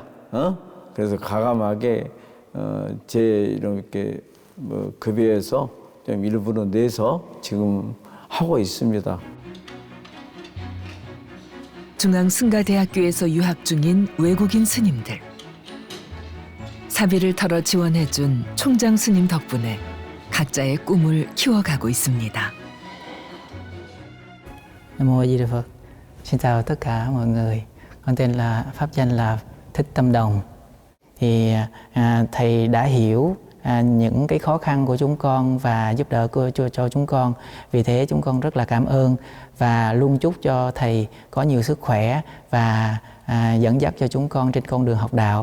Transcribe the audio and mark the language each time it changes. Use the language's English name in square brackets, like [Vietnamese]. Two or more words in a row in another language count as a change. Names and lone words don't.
[Korean] 그래서 과감하게 제 이렇게 뭐 급여에서 좀 일부는 내서 지금 하고 있습니다. 중앙승가대학교에서 유학 중인 외국인 스님들. 사비를 털어 지원해준 총장 스님 덕분에 각자의 꿈을 키워가고 있습니다. [Vietnamese] Nam Mô A Di Đà Phật. Xin chào tất cả mọi người. Con tên là pháp danh là Thích Tâm Đồng. Thì thầy đã hiểu những cái khó khăn của chúng con và giúp đỡ cho chúng con. Vì thế chúng con rất là cảm ơn và luôn chúc cho thầy có nhiều sức khỏe và dẫn dắt cho chúng con trên con đường học đạo.